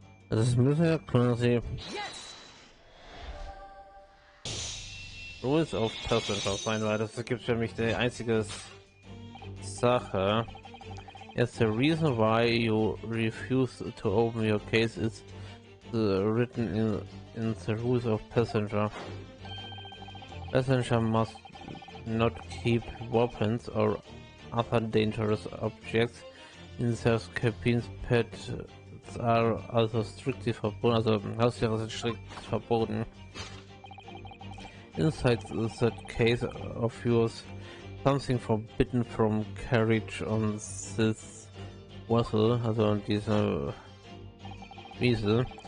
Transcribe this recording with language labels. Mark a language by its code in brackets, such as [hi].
[de] Das müssen ja quasi [en] Rules of Passenger [de] sein, weil das gibt für mich die einzige Sache. [en] Yes, the reason why you refuse to open your case is written in the rules of passenger. Passenger must not keep weapons or other dangerous objects in their cabins. Pets are also strictly [de] verboten. Also Haustiere sind strikt verboten. [en] Inside that case of yours, something forbidden from carriage on this vessel, [de] also diese Wiese.